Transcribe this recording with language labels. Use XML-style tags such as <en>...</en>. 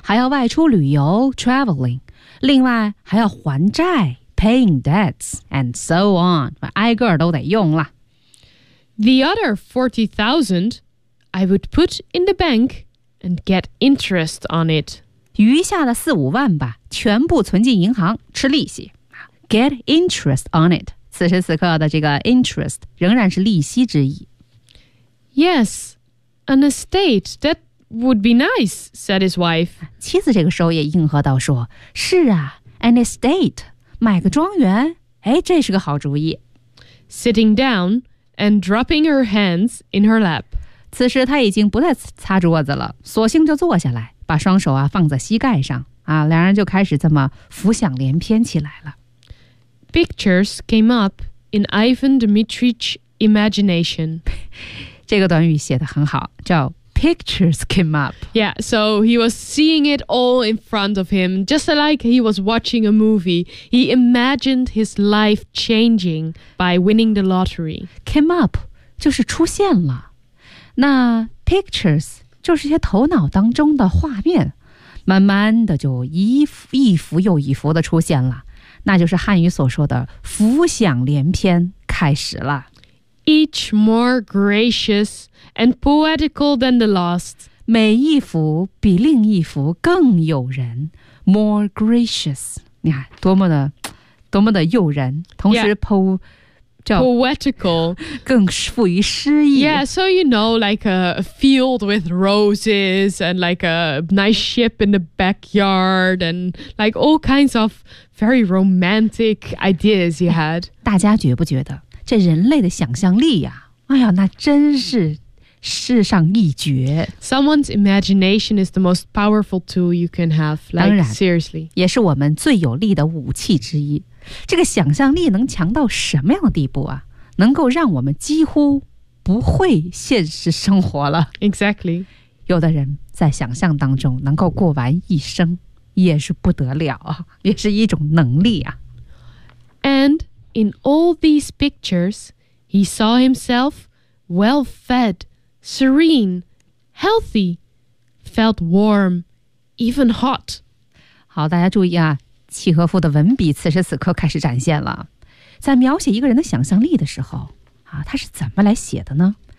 <zh>还要外出旅游 ,traveling。另外还要还债。</zh> <en>Paying debts and so on,</en> <zh>挨个都得用了。</zh> <en>The other 40,000, I would put in the bank and get interest on it.</en> <zh>余下的4-5万吧，全部存进银行吃利息。</zh> <en>Get interest on it.</en> <zh>此时此刻的这个 interest 仍然是利息之意。</zh> <en>Yes, an estate that would be nice, said his wife.</en> <zh>妻子这个时候也应和道说，是啊 ，</zh> <en>an estate.</en> <zh>买个庄园，哎，这是个好主意。</zh> <en>Sitting down and dropping her hands in her lap.</en> <zh>此时她已经不再擦桌子了，索性就坐下来，把双手啊放在膝盖上啊，两人就开始这么浮想联翩起来了。</zh> <en>Pictures came up in Ivan Dmitrich's imagination.</en> <zh>这个短语写得很好，叫</zh> <en>pictures came up. Yeah, so he was seeing it all in front of him, just like he was watching a movie. He imagined his life changing by winning the lottery.</en> <zh>Came up 就是出现了。那 pictures 就是些头脑当中的画面，慢慢的就一幅又一幅的出现了。那就是汉语所说的浮想联翩开始了。</zh> <en>Each more gracious and poetical than the last.</en> <zh>每一幅比另一幅更诱人</zh> <en>More gracious.</en> <zh>你看多么的诱人同时</zh> <en>poetical.</en> <zh>更富于诗意。</zh> <en>Yeah, so you know, like a field with roses and like a nice ship in the backyard and like all kinds of very romantic ideas you had.</en> <zh>大家觉不觉得这人类的想象力呀、啊、哎呀那真是世上一绝。</zh> <en>Someone's imagination is the most powerful tool you can have, like seriously.</en> <zh>也是我们最有力的武器之一。这个想象力能强到什么样的地步啊？能够让我们几乎不会现实生活了。</zh> <en>Exactly.</en> <zh>有的人在想象当中能够过完一生也是不得了啊，也是一种能力啊。</zh> <en>And in all these pictures, he saw himself well-fed, serene, healthy, felt warm, even hot.</en> <zh>好，大家注意啊。契诃夫的文笔此时此刻开始展现了，在描写一个人的想象力的时候啊，他是怎么来写的呢？</zh>